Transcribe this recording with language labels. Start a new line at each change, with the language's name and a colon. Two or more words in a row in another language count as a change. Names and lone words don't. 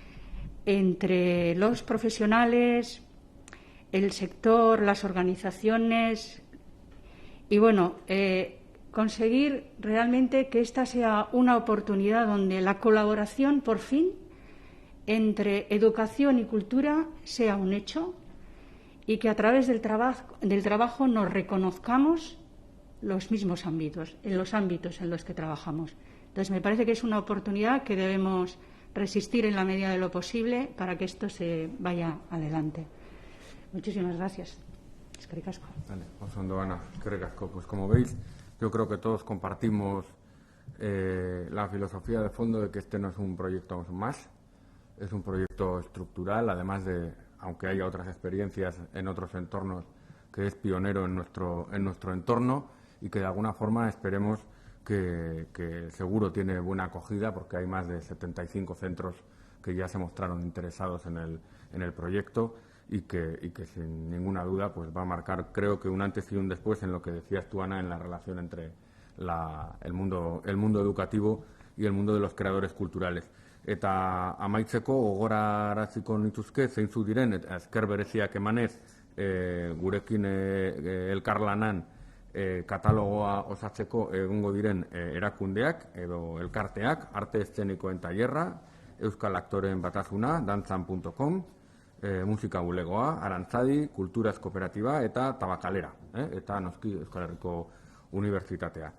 Spanish: entre los profesionales, el sector, las organizaciones y, conseguir realmente que esta sea una oportunidad donde la colaboración, por fin, entre educación y cultura sea un hecho y que a través del trabajo nos reconozcamos los mismos ámbitos, en los ámbitos en los que trabajamos. Entonces, me parece que es una oportunidad que debemos resistir en la medida de lo posible para que esto se vaya adelante. Muchísimas gracias.
Basque: Eskerrik asko. Vale, oso ondo, Ana, eskerrik asko.
Spanish: Pues como veis, yo creo que todos compartimos la filosofía de fondo de que este no es un proyecto más, es un proyecto estructural, además de, aunque haya otras experiencias en otros entornos, que es pionero en nuestro entorno y que de alguna forma esperemos que seguro tiene buena acogida, porque hay más de 75 centros que ya se mostraron interesados en el proyecto y que sin ninguna duda pues va a marcar, creo que un antes y un después en lo que decías tú, Ana, en la relación entre el mundo educativo y el mundo de los creadores culturales.
Basque: Eta amaitzeko gogoraraziko nituzke zeintzuk diren, eta esker bereziak emanez gurekin elkarlanan katalogoa osatzeko egongo diren erakundeak edo elkarteak: Arte Eszenikoen Tailerra, Euskal Aktoreen Batasuna, dantzan.com, Musika Bulegoa, Arantzadi, Kulturaz Kooperatiba eta Tabakalera, eta noski Euskal Herriko Unibertsitatea.